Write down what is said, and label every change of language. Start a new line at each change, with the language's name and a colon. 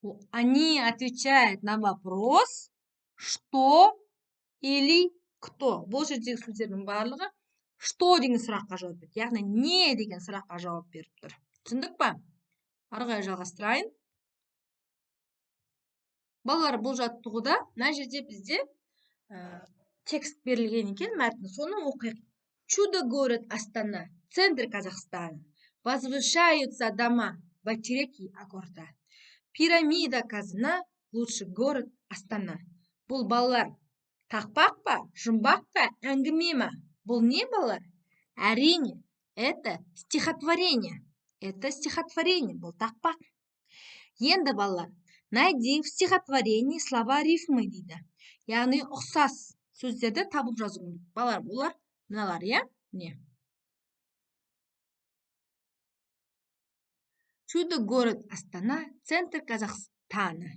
Russian: Они отвечают на вопрос что или кто.
Kazakh: Бұл жердегі сөздердің барлығы что деген сұраққа жауап береді. Яғни не деген сұраққа жауап беріп тұр. Түсіндік па? Ары қарай жалғастырайын. Балалар, бұл жаттығуда мына жерде бізде текст берілген екен, мәтін. Соны оқиық.
Russian: Чудо-город Астана, центр Казахстана. Возвышаются дома, бачереки аккорда. Пирамида казна, лучший город Астана.
Kazakh: Бұл балалар тақпақ па, жұмбақ па, әңгіме ма? Бұл не балалар? Әрине,
Russian: это стихотворение. Это стихотворение,
Kazakh: бұл тақпақ. Енді балалар,
Russian: найди в стихотворении слова рифмы
Kazakh: дейді. Яғни ұқсас сөздерді табып жазу. Балалар, бұлар мыналар, не?
Russian: Чудо-город Астана, центр Казахстана.